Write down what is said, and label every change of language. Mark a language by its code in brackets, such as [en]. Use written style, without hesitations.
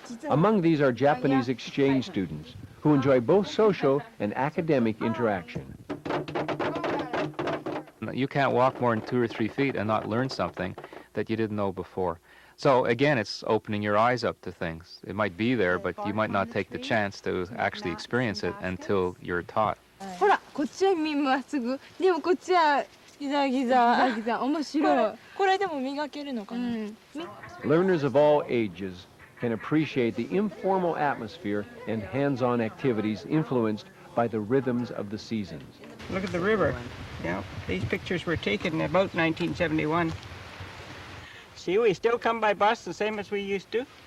[en] Among these are Japanese exchange students who enjoy both social and academic interaction. You can't walk more than 2 or 3 feet and not learn something that you didn't know before. So again, it's opening your eyes up to things. It might be there, but you might not take the chance to actually experience it until you're taught. [ja] ほら、こっちは耳まっすぐ。でもこっちはギザギザ。ギザギザ。面白い。これでも磨けるのかな。 [en] Learners of all ages can appreciate the informal atmosphere and hands-on activities influenced by the rhythms of the seasons. Look at the river. Yeah, these pictures were taken about 1971. See, we still come by bus the same as we used to.